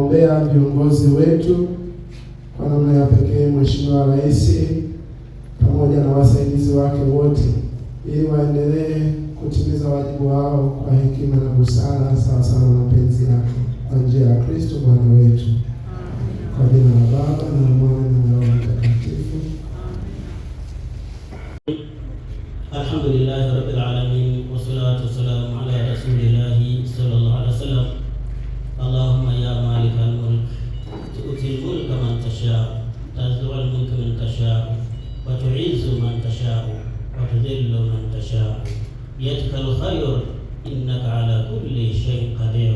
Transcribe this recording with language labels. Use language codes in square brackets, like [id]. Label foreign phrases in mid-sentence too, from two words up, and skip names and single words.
[sw] kuwaombea viongozi wetu, kwa namna ya pekee Mheshimiwa Rais pamoja na wasaidizi wake wote, ili waendelee kutimiza wajibu wao kwa hekima na busara, sawa sawa na mapenzi yako, kwa njia ya Kristo Bwana wetu. Kwa jina la Baba na Mwana na Roho Mtakatifu. [ar] الحمد لله رب العالمين، والصلاة والسلام على رسول الله صلى الله عليه وسلم. اللهم يا مالك الملك تؤتي الملك من تشاء، تنزع الملك من تشاء، وتعز من تشاء، وتذل من تشاء، بيدك الخير، إنك على كل شيء قدير.